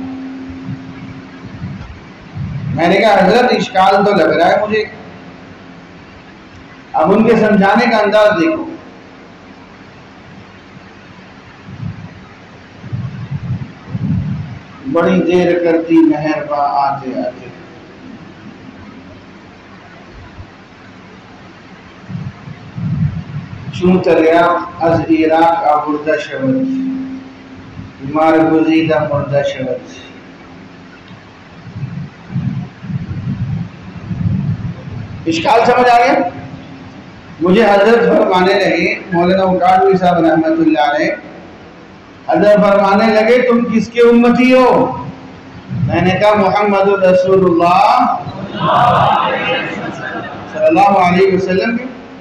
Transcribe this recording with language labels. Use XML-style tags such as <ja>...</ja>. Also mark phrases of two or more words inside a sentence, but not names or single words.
<ur>میں نے کہا حضرت اشکال تو لگ رہا ہے مجھے، اب ان کے سمجھانے کا انداز دیکھو۔ بڑی دیر کرتی مہرباں آتے آتے،</ur> <fa>چون تریا از عراق آورده شود، مار گزیده مرده شود۔</fa> <ur>اشکال سمجھ آ گیا؟ مجھے حضرت فرمانے لگے، مولانا اکاڑوی صاحب</ur> <ar>رحمۃ اللہ علیہ</ar> <ur>حضرت فرمانے لگے تم کس کے امتی ہو؟ میں نے کہا</ur> <ar>محمد رسول اللہ صلی اللہ علیہ وسلم</ar> <ur>کے۔</ur>